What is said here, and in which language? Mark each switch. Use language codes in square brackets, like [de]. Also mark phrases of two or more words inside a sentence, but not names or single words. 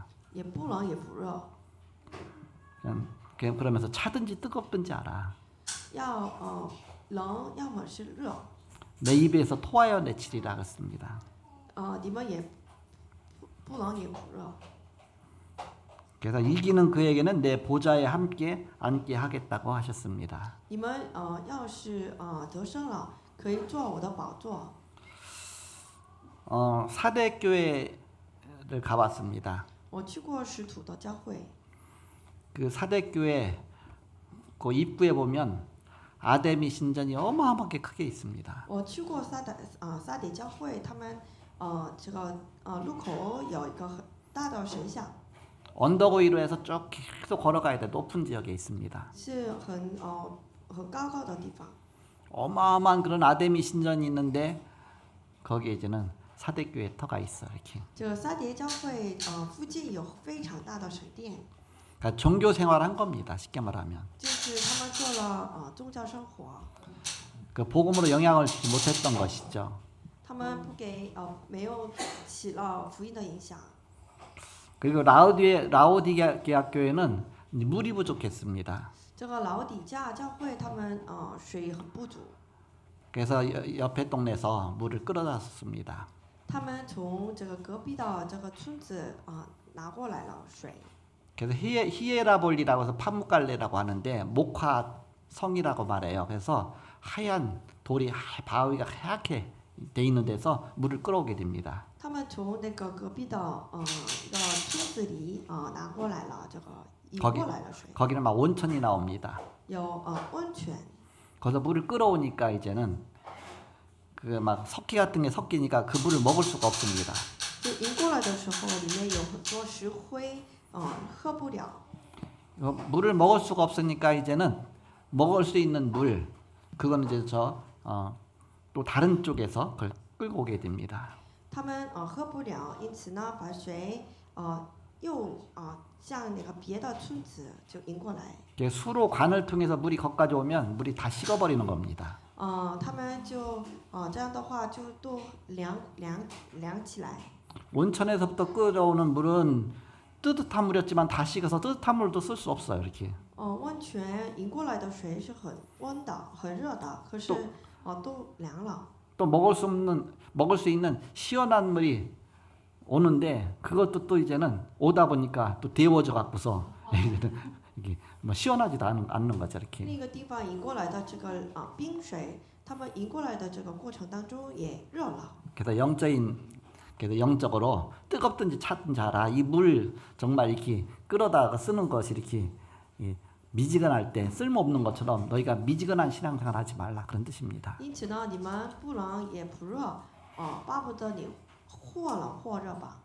[zh] 也不冷也不热， [ko] 그러면서 차든지 뜨겁든지 알아. [zh] 要冷，要么是热。 [ko] 내 입에서 토하여 내치리라 그랬습니다. [zh] 你们也不冷也不热。 [ko] 그래서 이기는 그에게는 내 보좌에 함께 앉게 하겠다고 하셨습니다. [zh] 你们要是得胜了，可以坐我的宝座。 [ko] 사대 교회를 가봤습니다. [zh] 我去过使徒的教会， [ko] 그 사대 교회 그 입구에 보면 아데미 신전이 어마어마하게 크게 있습니다. [zh] 我去过撒底教会，他们这个路口有一个很大的神像， [ko] 언덕 위로 해서 쭉 계속 걸어가야 돼. 높은 지역에 있습니다. [zh] 是很高的地方。 [ko] 어마어마한 그런 아데미 신전이 있는데 거기에 이제는 사대교회 터가 있어 이렇게. [zh] 这个撒碟教会附近有非常大的神殿， [ko] 그러니까 종교 생활한 겁니다. 쉽게 말하면. [zh] 就是他们做了宗教生活， [ko] 그 복음으로 영향을 주지 못했던 것이죠. [zh] 他们不给没有起了福音的影响。 [ko] 그리고 라오디게아 교회는 물이 부족했습니다. [zh] 这个老底加教会他们水很不足， [ko] 그래서 옆에 동네에서 물을 끌어다 줬습니다. [zh] 他们从这个隔壁的这个村子拿过来了水。 [ko] 그래서 히에라볼리라고 해서 파묵갈레라고 하는데 목화 성이라고 말해요. 그래서 하얀 돌이 바위가 하얗게 돼 있는 데서 물을 끌어오게 됩니다. [zh] 他们从那个隔壁的一个村子里拿过来了这个引过来了水， [ko] 거기는 막 온천이 나옵니다. [zh] 有温泉。 [ko] 거기서 물을 끌어오니까 이제는 그 막 석기 같은 게 섞이니까 그 물을 먹을 수가 없습니다. [zh] 就引过来的时候，里面有很多石灰，喝不了。 [ko] 물을 먹을 수가 없으니까 이제는 먹을 수 있는 물 그거는 이제 또 다른 쪽에서 그걸 끌고 오게 됩니다. [zh] 他们喝不了，因此呢，把水又向那个别的村子就引过来。 [ko] 수로 관을 통해서 물이 거기까지 오면 물이 다 식어버리는 겁니다. [zh] 他们就这样的话就都凉起来。 [ko] 온천에서부터 끌어오는 물은 뜨뜻한 물이었지만 다 식어서 뜨뜻한 물도 쓸 수 없어요. 이렇게. [zh] 温泉引过来的水是很温的、很热的，可是都凉了。 [ko] 또 먹을 수 있는 시원한 물이 오는데 그것도 또 이제는 오다 보니까 또 데워져 갖고서 이게 뭐 시원하지도 않는 거죠. 이렇게. [zh] 另一个地方引过来的这个冰水，他们引过来的这个过程当中也热了。 [ko] 그래서 영적으로 뜨겁든지 차든지 하라. 이 물 정말 이렇게 끌어다가 쓰는 것이 이렇게 미지근할 때 쓸모없는 것처럼 너희가 미지근한 신앙생활 하지 말라 그런 뜻입니다. [zh] 因此呢，你们不冷也不热，巴不得你或冷或热吧。